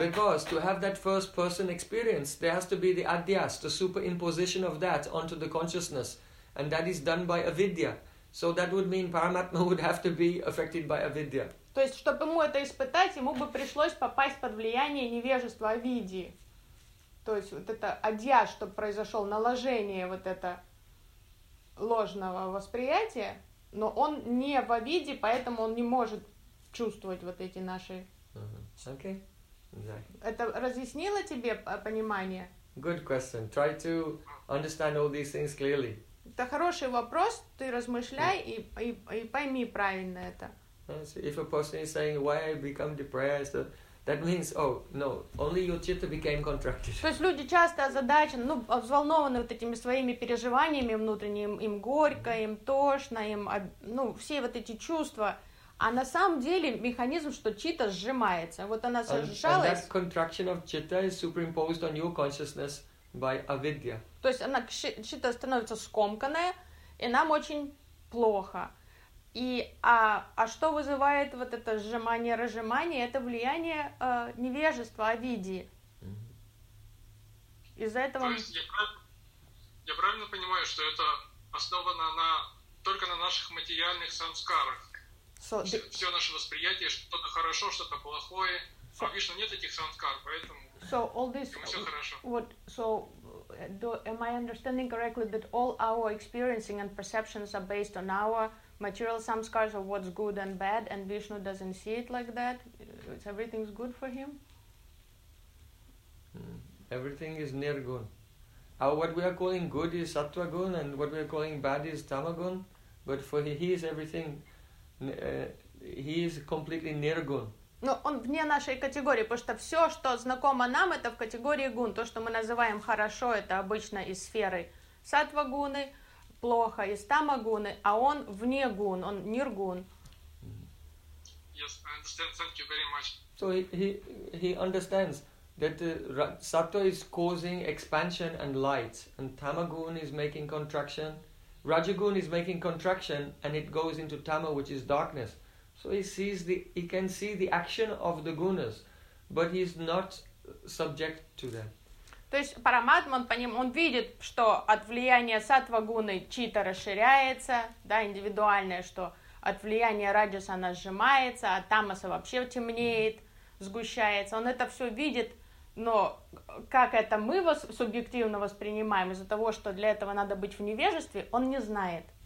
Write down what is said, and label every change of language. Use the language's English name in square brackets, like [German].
[English] Because to have that first person experience, there has to be the adhyas, the superimposition of that onto the consciousness, and that is done by avidya. So that would mean Paramatma would have to be affected by avidya. [Russian] То есть, чтобы ему это испытать, ему бы пришлось попасть под влияние невежества авидии. То есть, вот это адья, чтобы произошел наложение вот это ложного восприятия, но он не в авиде, поэтому он не может чувствовать вот эти наши... [English] Okay. Exactly. [Russian] Это разъяснило тебе понимание? [English] Good question. Try to understand all these things clearly. [Russian] Это хороший вопрос, ты размышляй и пойми правильно это. [English] If a person is saying, why I become depressed, that means, oh, no, only your chitta became contracted. [Russian] То есть люди часто озадачены, ну, взволнованы вот этими своими переживаниями внутренними, им горько, им тошно, им, ну, все вот эти чувства. А на самом деле механизм, что чита сжимается. Вот она сжалась. [English] And that contraction of chitta is superimposed on your consciousness by avidya. [Russian] То есть она, чита становится скомканная, и нам очень плохо. И а что вызывает вот это сжимание, разжимание? Это влияние невежества, авидии. Mm-hmm. Из-за этого. То есть я правильно понимаю, что это основано на только на наших материальных самскарах. Все наше восприятие, что-то хорошо, что-то плохое. А Вишна нет этих самскар, поэтому. [English] So all this. Am I understanding correctly that all our experiencing and perceptions are based on our material samskaras of what's good and bad, and Vishnu doesn't see it like that? Everything's good for him? Everything is nirgun. What we are calling good is sattva-gun, and what we are calling bad is tamagun. But for he is everything, he is completely nirgun. [Russian] Но он вне нашей категории, потому что все, что знакомо нам, это в категории гун. То, что мы называем хорошо, это обычно из сферы сатва-гуны, плохо из тама-гуны, а он вне гун, он нир-гун. [English] Yes, I understand. Thank you very much. So he understands that sattva is causing expansion and light, and tama-gun is making contraction. Raja-gun is making contraction, and it goes into tama, which is darkness. So he can see the action of the gunas, but he is not subject to them. [Russian] То есть Параматма, он видит, что от влияния сатва-гуны чита расширяется, да, индивидуальное, что от влияния раджаса она сжимается, а тамаса вообще темнеет, сгущается. Он это все видит, но как это мы субъективно воспринимаем из-за того, что для этого надо быть в невежестве, он не знает.